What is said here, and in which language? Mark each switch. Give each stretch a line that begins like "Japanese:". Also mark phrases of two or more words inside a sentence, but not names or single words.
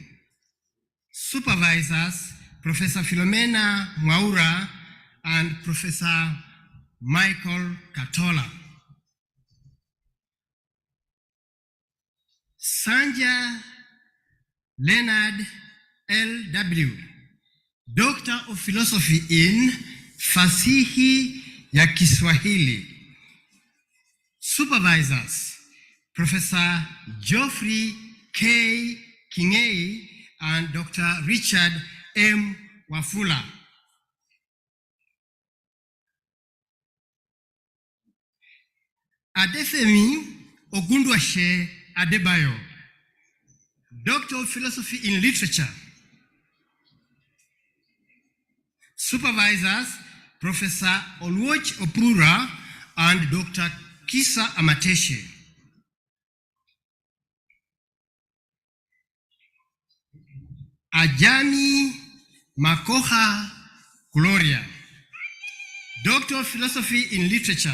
English: Supervisors, Professor Philomena Mwaura and Professor Michael Katola. Sanja Leonard L.W., Doctor of Philosophy in
Swahili: Fasihi ya Kiswahili.
English: Supervisors, Professor Geoffrey K. King'ei and Dr. Richard M. Wafula. Adefemi Ogundwashe Adebayo, Doctor of Philosophy in Literature. Supervisors, Professor Oluoch Opura and Dr. Kisa Amateshe. Ajani Makoha Gloria, Doctor of Philosophy in Literature.